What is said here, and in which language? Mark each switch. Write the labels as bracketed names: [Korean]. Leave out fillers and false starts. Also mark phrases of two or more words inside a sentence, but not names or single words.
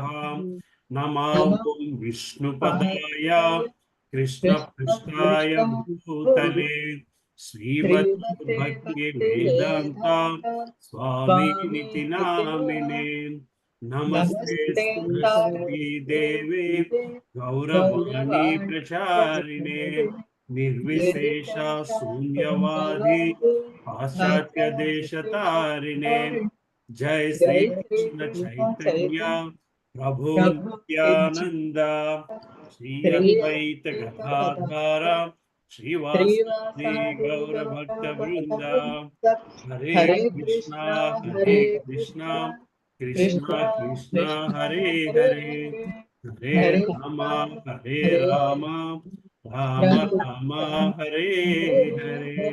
[Sanskrit] नमो विष्णुपदाय कृष्णपृष्ठाय भूतले श्रीमद्भक्ति वेदांता स्वामिनिति नामिने। नमस्ते सरस्वती देवे गौरवाणी प्रचारिणे నిర్విశేష శూన్యవాది పాశ్చాత్య దేశ తారిణే జై శ్రీ కృష్ణ చైతన్య ప్రభు నిత్యానంద శ్రీ అద్వైత గదాధార శ్రీవాసాది గౌర భక్త బృంద హరే కృష్ణ కృష్ణ కృష్ణ హరే హరే హరే రామ రామ రామ హరే హరే.